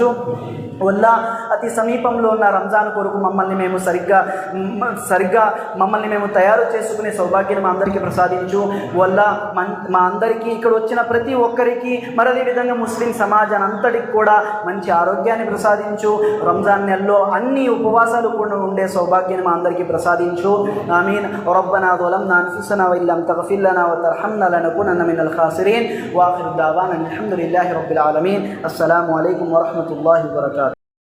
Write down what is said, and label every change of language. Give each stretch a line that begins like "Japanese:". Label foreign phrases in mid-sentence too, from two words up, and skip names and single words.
Telugu: వల్ల అతి సమీపంలో ఉన్న రంజాన్ కొరకు మమ్మల్ని మేము సరిగ్గా మమ్మల్ని మేము తయారు చేసుకునే సౌభాగ్యం మా అందరికీ ప్రసాదించు. వల్ల మా అందరికీ ఇక్కడ వచ్చిన ప్రతి ఒక్కరికి, మరి అదేవిధంగా ముస్లిం సమాజాన్ని అంతటికి కూడా మంచి ఆరోగ్యాన్ని ప్రసాదించు. రంజాన్ నెలలో అన్ని ఉపవాసాలు కూడా ఉండే సౌభాగ్యాన్ని మా అందరికీ ప్రసాదించు. ఆమీన్.
Arabic: రబ్బనా ظلمنا أنفسنا وإن لم تغفر لنا وترحمنا لنكونن من الخاسرين. وآخر دعوانا الحمد لله رب العالمين. السلام عليكم ورحمة الله وبركاته.